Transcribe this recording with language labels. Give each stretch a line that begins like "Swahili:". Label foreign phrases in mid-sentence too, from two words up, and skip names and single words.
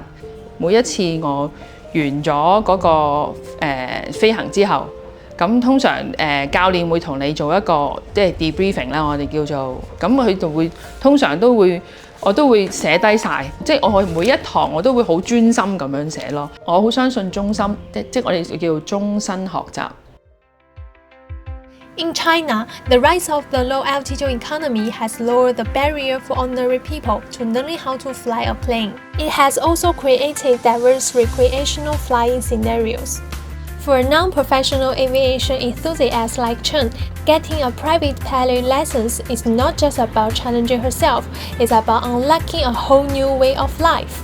Cantonese: 每一次我完咗嗰個飛行之後，咁通常教練會同你做一個即係 debriefing 啦，我哋叫做，咁佢就會通常都會。我都會寫低晒，即係我每一堂我都會好專心咁樣寫咯。我好相信終身，即係我哋叫終身學習。
English: In China, the rise of the low-altitude economy has lowered the barrier for ordinary people to learning how to fly a plane. It has also created diverse recreational flying scenarios. For a non-professional aviation enthusiast like Chen, getting a private pilot license is not just about challenging herself, it's about unlocking a whole new way of life.